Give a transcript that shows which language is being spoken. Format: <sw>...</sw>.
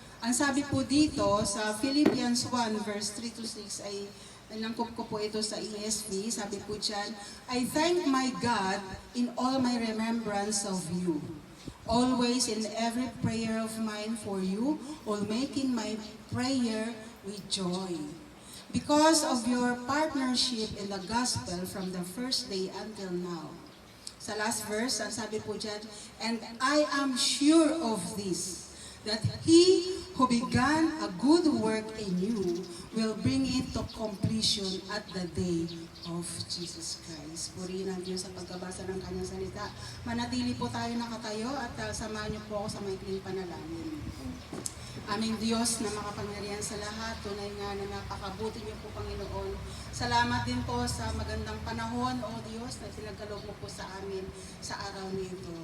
<tl>Ang sabi po dito sa Philippians 1 verse 3 to 6 ay nangkop ko po ito sa ESV. Sabi po dyan,</tl> <en>I thank my God in all my remembrance of you, always in every prayer of mine for you, all making my prayer with joy. Because of your partnership in the gospel from the first day until now.</en> <tl>Sa last verse, ang sabi po dyan,</tl> <en>and I am sure of this, that He who began a good work in you will bring it to completion at the day of Jesus Christ.</en> <tl>Purihin ang Diyos sa pagkabasa ng Kanyang salita. Manatili po tayo nakatayo at samahan niyo po ako sa maikling panalangin. Aming Diyos na makapangyarihan sa lahat, tunay nga na napakabuti niyo po, Panginoon. Salamat din po sa magandang panahon, O Diyos, na pinagkaloob mo po sa amin sa araw nito.</tl>